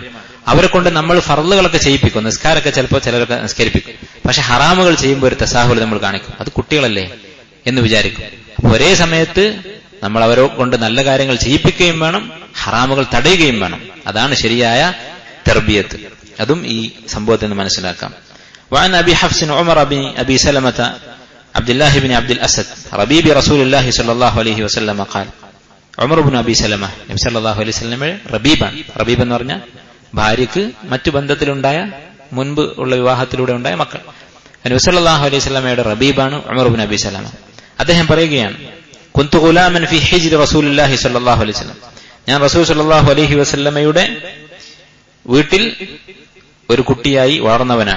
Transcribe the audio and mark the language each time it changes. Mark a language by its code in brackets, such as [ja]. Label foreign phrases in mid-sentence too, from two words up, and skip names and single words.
[ml] അവരെ കൊണ്ട് നമ്മൾ ഫർളുകളൊക്കെ ചെയ്യിപ്പിക്കും, നിസ്കാരമൊക്കെ ചിലപ്പോൾ ചിലരൊക്കെ നിസ്കരിപ്പിക്കും. പക്ഷെ ഹറാമുകൾ ചെയ്യുമ്പോൾ ഒരു തസാഹുൽ നമ്മൾ കാണിക്കും, അത് കുട്ടികളല്ലേ എന്ന് വിചാരിക്കും. അപ്പൊ ഒരേ സമയത്ത് നമ്മൾ അവരെ കൊണ്ട് നല്ല കാര്യങ്ങൾ ചെയ്യിപ്പിക്കുകയും വേണം, ഹറാമുകൾ തടയുകയും വേണം. അതാണ് ശരിയായ തർബിയത്ത്. അതും ഈ സംഭവത്തിൽ നിന്ന് മനസ്സിലാക്കാം. [ar] وعن أبي حفص عمر بن أبي سلمة عبد الله بن عبد الأسد ربيب رسول الله صلى الله عليه وسلم قال [ml] ഉമർ ഇബ്നു അബി സലമ നബി സല്ലല്ലാഹു അലൈഹി വസല്ലമയുടെ റബീബാണ്. റബീബ് എന്ന് പറഞ്ഞാൽ ഭാര്യക്ക് മറ്റു ബന്ധത്തിലുണ്ടായ, മുൻപ് ഉള്ള വിവാഹത്തിലൂടെ ഉണ്ടായ മക്കൾ. നബി [ar] صلى الله عليه وسلم [ml] റബീബാണ് ഉമർ ഇബ്നു അബി സലമ. അദ്ദേഹം പറയുകയാണ്, [ar] كنت غلاما في حجر رسول الله صلى الله عليه وسلم, [ml] ഞാൻ റസൂൽ [ar] صلى الله عليه وسلم [ml] വീട്ടിൽ ഒരു കുട്ടിയായി വളർന്നവനാണ്.